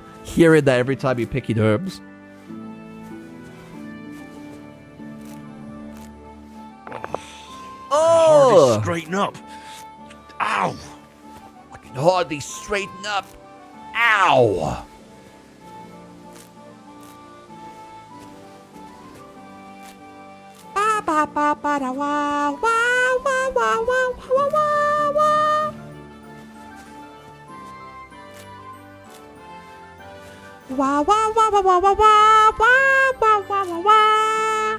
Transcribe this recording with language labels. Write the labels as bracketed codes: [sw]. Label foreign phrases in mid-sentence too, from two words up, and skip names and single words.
[en] Hearing that every time you're picking herbs. Oh! Hardly straighten up. Ow! I can hardly straighten up. Ow! Ba ba ba ba da wa wa wa wa wa wa wa wa. Wa wa wa wa wa wa wa wa wa wa wa wa.